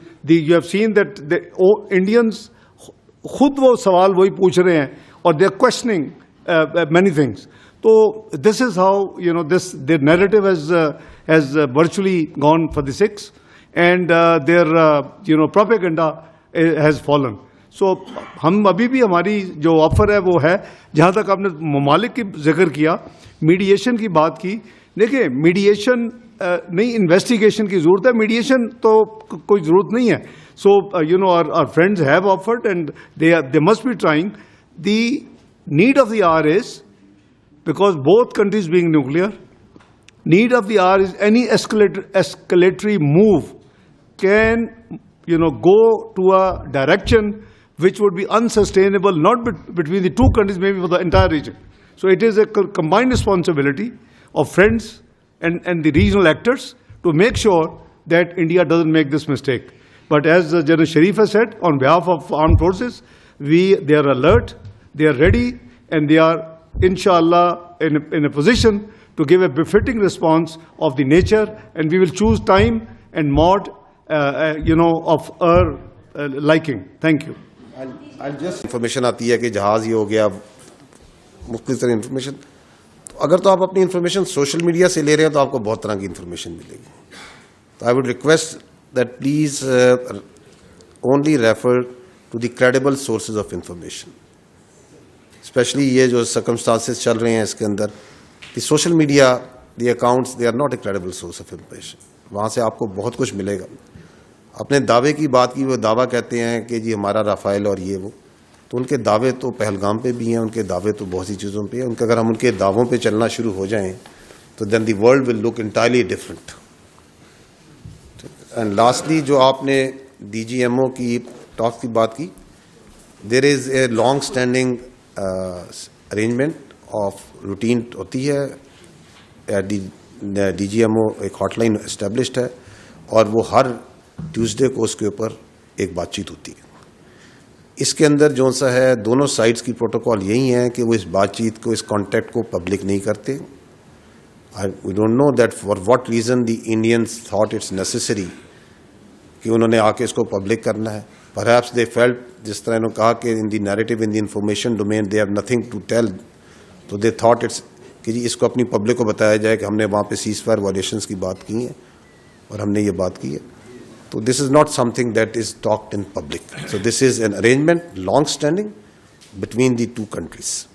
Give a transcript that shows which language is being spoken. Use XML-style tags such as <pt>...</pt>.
<en>You have seen that the Indians</en> <ur>خود وہ سوال وہی پوچھ رہے ہیں اور</ur> <en>they are questioning many things. So this is how, you know, their narrative has virtually gone for the six, and their propaganda has fallen.</en> <ur>So ہم ابھی بھی ہماری جو آفر ہے وہ ہے, جہاں تک آپ نے ممالک کی ذکر کیا, میڈیشن کی بات کی. دیکھیں, میڈیشن نہیں, انویسٹیگیشن کی ضرورت ہے, میڈیشن تو کوئی ضرورت نہیں ہے.</ur> <en>So, our friends have offered, and they must be trying. The need of the hour is, because both countries being nuclear, need of the hour is any escalatory move can, go to a direction which would be unsustainable, not between the two countries, maybe for the entire region. So it is a combined responsibility of friends and the regional actors to make sure that India doesn't make this mistake. But as General Sharif has said, on behalf of armed forces, they are alert, they are ready, and they are, inshallah, in a position to give a befitting response of the nature, and we will choose time and mode, of our liking. Thank you. I'll just</en> <ur>information آتی ہے کہ جہاز یہ ہو گیا, مختلف طرح information. اگر تو آپ اپنی انفارمیشن سوشل میڈیا سے لے رہے ہیں تو آپ کو بہت طرح کی انفارمیشن ملے گی.</ur> <en>تو I would request that please only refer to the credible sources of information. Especially</en> <ur>یہ جو circumstances چل رہے ہیں اس کے اندر,</ur> <en>the social media, the accounts, they are not a credible source of information.</en> <ur>وہاں سے آپ کو بہت کچھ ملے گا. اپنے دعوے کی بات کی, وہ دعویٰ کہتے ہیں کہ جی ہمارا رافائل اور یہ وہ, تو ان کے دعوے تو پہلگام پہ بھی ہیں, ان کے دعوے تو بہت سی چیزوں پہ ہیں. اگر ہم ان کے دعووں پہ چلنا شروع ہو جائیں تو</ur> <en>then the world will look entirely different.</en> <ur>And lastly جو آپ نے ڈی جی ایم او کی ٹاک کی بات کی,</ur> <en>there is a long standing arrangement of routine</en> <ur>ہوتی ہے, ڈی جی ایم او ایک ہاٹ لائن اسٹیبلشڈ ہے, اور وہ ہر ٹیوزڈے کو اس کے اوپر ایک بات چیت ہوتی ہے. اس کے اندر جو سا ہے, دونوں سائڈس کی پروٹوکال یہی ہیں کہ وہ اس بات چیت کو, اس کانٹیکٹ کو پبلک نہیں کرتے.</ur> <en>We don't know that for what reason the Indians thought it's necessary</en> <ur>کہ انہوں نے آ کے اس کو پبلک کرنا ہے.</ur> <en>Perhaps they felt,</en> <ur>جس طرح انہوں نے کہا کہ</ur> <en>in the narrative, in the information domain, they have nothing to tell. So they thought it's</en> <ur>کہ جی اس کو اپنی پبلک کو بتایا جائے کہ ہم نے وہاں پہ سیز فائر وائلیشنس کی بات کی ہے اور ہم نے یہ بات کی ہے.</ur> <en>تو this is not something that is talked in public. So this is an arrangement, long standing, between the two countries.</en>